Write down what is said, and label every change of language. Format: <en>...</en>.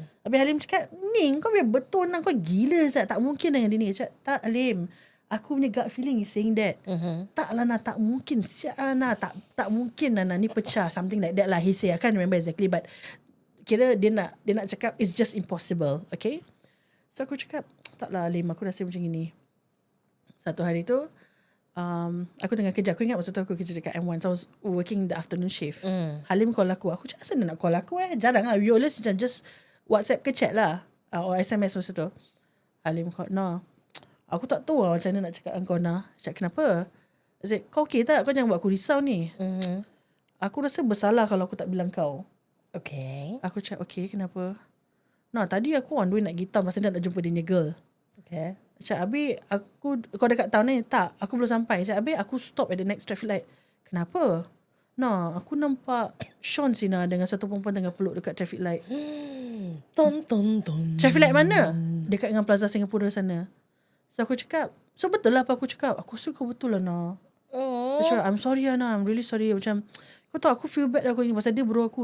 <ms>Habis Halim cakap, "Ni kau biar betul nak kau gila Zat. Tak mungkin dengan dia ni." Cakap, "Tak Halim. Aku punya</ms> <en>gut feeling is saying that."</en> <ms>"Tak lah nak, tak mungkin. Tak mungkin lah ni pecah."</ms> <en>Something like that lah he say. I can't remember exactly but</en> <ms>kira dia nak cakap</ms> <en>it's just impossible.</en> <ms>Okay. So aku cakap, "Tak lah Halim, aku rasa macam ni." Satu hari tu aku tengah kerja. Aku ingat masa tu aku kerja dekat M1.</ms> <en>So I was working the afternoon shift.</en> <ms>Halim call aku. Aku cakap, "Asal dia nak call aku Jarang lah.</ms> <en>We always just WhatsApp</en> <ms>ke chat lah. Or SMS masa tu." Halim call, "No, aku tak tahu lah macam mana nak cakap dengan kau nak." Cakap, "Kenapa?"</ms> <en>I said,</en> <ms>"Kau okay tak? Kau jangan buat aku risau ni." "Aku rasa bersalah kalau aku tak bilang kau."</ms> <en>Okay.</en> <ms>Aku cakap, "Okay, kenapa?" "Nah, tadi aku</ms> <en>on the way</en> <ms>nak pergi town. Masa dia nak jumpa dia punya girl."</ms> <en>Okay.</en> <ms>Cakap, "Habis kau dekat town ni?" "Tak, aku belum sampai." Cakap, "Habis aku</ms> <en>stop at the next traffic light."</en> <ms>"Kenapa?" "Nah, aku nampak Sean Sina dengan satu perempuan tengah peluk dekat traffic light." Ton. "Traffic light mana?" "Dekat dengan Plaza Singapura sana." So aku cakap, "So betul lah apa aku cakap?" "Aku rasa kau betul lah Nah."</ms> <en>Dia cakap, "I'm sorry Ana, I'm really sorry."</en> <ms>Macam kau tahu aku feel bad aku ni pasal dia bro aku.</ms>